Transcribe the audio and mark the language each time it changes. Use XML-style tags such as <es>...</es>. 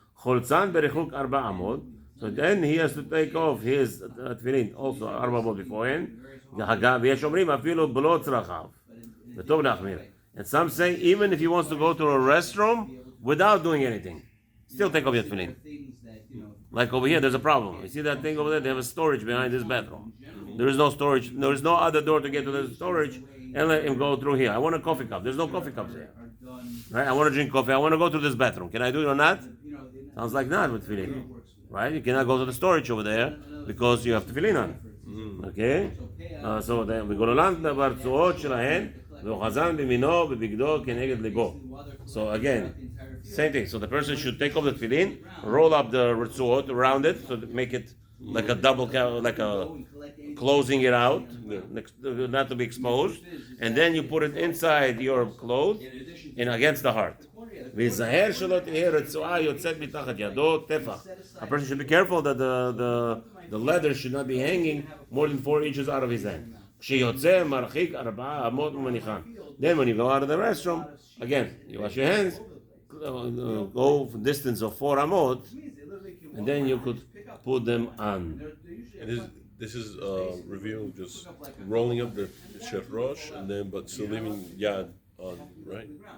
<he>Cholzan berichuk arba amod.</he> <en>So then he has to take off his tefillin also arba amod beforehand.</en> <he>ויש אומרים אפילו בלא צרכיו. וטוב להחמיר.</he> <en>And some say even if he wants to go to a restroom without doing anything, still take off your tefillin. Like over here, there's a problem. You see that thing over there? They have a storage behind this bathroom. There is no storage. There is no other door to get to the storage and let him go through here. I want a coffee cup. There's no coffee cups here. Right? I want to drink coffee. I want to go to this bathroom. Can I do it or not? Sounds like not with tefillin. Right? You cannot go to the storage over there because you have tefillin on. Okay? So then we go to land</en> <he>ברצועות שלהן ואוחזן במינו ובבגדו כנגד ליבו.</he> <en>So again, same thing. So the person should take off the tefillin, roll up the ritzuot around it, so to make it like a double, like a closing it out, not to be exposed, and then you put it inside your clothes and against the heart.</en> <he>ויזהר שלא תהיה רצועה יוצאת מתחת ידו טפח.</he> <en>A person should be careful that the leather should not be hanging more than 4 inches out of his hand.</en> <he>כשיוצא מרחיק 4 אמות ומניחן.</he> <en>Then when you go out of the restroom, again, you wash your hands, go for distance of 4 amot, and then you could put them on. And this is revealing just rolling up the Shef Rosh and then but still leaving Yad on, right?</en>